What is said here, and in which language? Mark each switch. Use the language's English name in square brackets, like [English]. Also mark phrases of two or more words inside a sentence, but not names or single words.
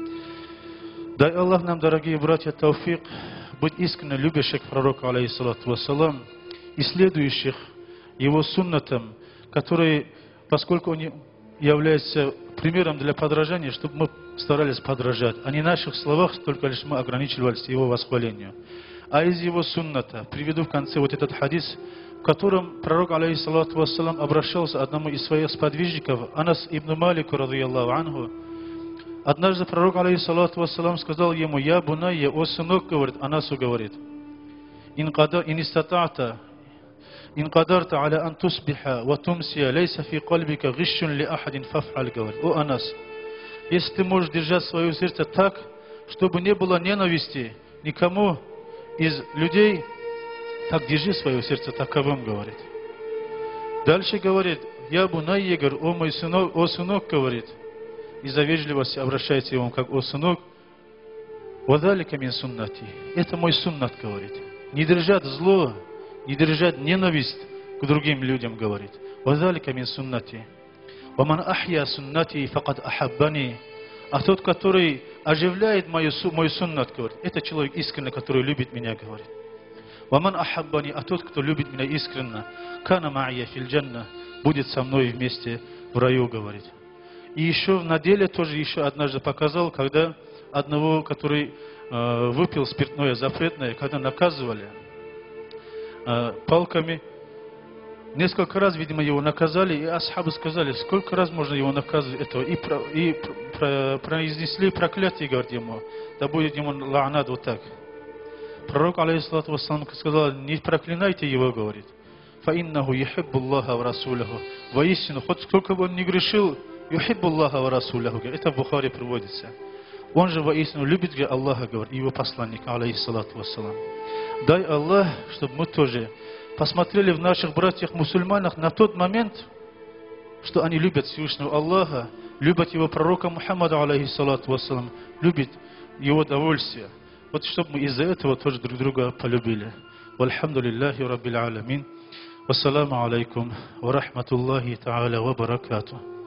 [Russian] Дай Аллах нам, дорогие братья, тауфик, быть искренне любящих к пророку, [Arabic] عليه الصلاة والسلام, [Russian] и следующих его суннатам, которые, поскольку он является примером для подражания, чтобы мы старались подражать, а не в наших словах, только лишь мы ограничивались его восхвалению. А из его сунната приведу в конце вот этот хадис, в котором пророк, [Arabic] عليه الصلاة والسلام, [Russian] обращался к одному из своих сподвижников, Анас ибн Малику, [Arabic] رضي الله عنه. [Russian] Однажды пророк, [Arabic] عليه الصلاة والسلام, [Russian] сказал ему: [Arabic] «يا بني, [Russian] о сынок», говорит, Анасу говорит, [Arabic] «إن قدرت على أن تصبح وتمسي ليس في قلبك غش لأحد فافعل», [Russian] говорит, «О Анас, если ты можешь держать свое сердце так, чтобы не было ненависти никому из людей, так держи свое сердце таковым», говорит. Дальше говорит: [Arabic] «يا بني», [Russian] говорит, «О мой сынок, о сынок», говорит, из-за вежливости обращается ему как «о сынок», [Arabic] «وذلك من سنتي», [Russian] это мой суннат, говорит. Не держать зло, не держать ненависть к другим людям, говорит. [Arabic] «وذلك من سنتي». «ومن أحيا سنتي فقد أحبني». [Russian] А тот, который оживляет мой суннат, говорит, это человек искренне, который любит меня, говорит. [Arabic] «ومن أحبني», [Russian] а тот, кто любит меня искренне, [Arabic] «كان معي في الجنة», [Russian] будет со мной вместе в раю, говорит. И еще на деле тоже еще однажды показал, когда одного, который выпил спиртное запретное, когда наказывали палками, несколько раз, видимо, его наказали, и асхабы сказали, сколько раз можно его наказывать этого, и произнесли проклятие, говорит ему, да будет ему ла'нат вот так. Пророк, [Arabic] عليه الصلاة والسلام, [Russian] сказал: не проклинайте его, говорит, [Arabic] فإنه يحب الله ورسوله, [Russian] воистину, хоть сколько бы он ни грешил, [Arabic] يحب الله ورسوله, [Russian] это в Бухари приводится. Он же воистину любит Аллаха, говорит, и его посланника, [Arabic] عليه الصلاة والسلام. [Russian] Дай Аллах, чтобы мы тоже посмотрели в наших братьях-мусульманах на тот момент, что они любят Всевышнего Аллаха, любят его пророка Мухаммада, [Arabic] عليه الصلاة والسلام, [Russian] любят его довольствие. Вот чтобы мы из-за этого тоже друг друга полюбили. [Arabic] والحمد لله رب العالمين. والسلام عليكم ورحمة الله تعالى وبركاته.